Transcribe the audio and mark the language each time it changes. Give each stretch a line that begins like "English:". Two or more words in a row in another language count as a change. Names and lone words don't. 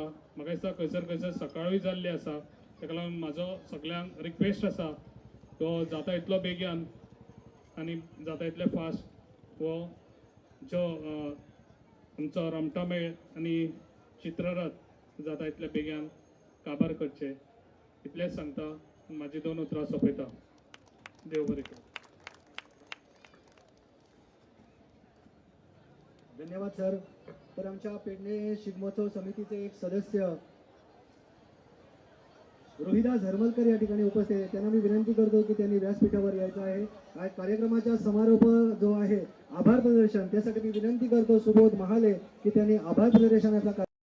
Konkani: म्हाका दिसता खंयसर सकाळूय जाल्ली आसा. ताका लागून म्हाजो सगळ्यांक रिक्वेस्ट आसा तो जाता इतलो बेगीन आनी जाता इतले फास्ट हो जो आमचो रमटामेळ आनी चित्ररथ जाता इतले बेगीन काबार करचे. इतलेंच सांगता, म्हाजी 2 उतरां सोंपयता. देव बरें करूं. धन्यवाद सर.
Marathi: तर आमच्या पेडणे शिगमोत्सव समितीचे एक सदस्य रोहिदास हरमलकर या ठिकाणी उपस्थित आहेत. त्यांना मी विनंती करतो की त्यांनी व्यासपीठावर यायचं आहे. आज कार्यक्रमाचा समारोप जो आहे आभार प्रदर्शन, त्यासाठी मी विनंती करतो सुबोध महाले की त्यांनी आभार प्रदर्शनाचा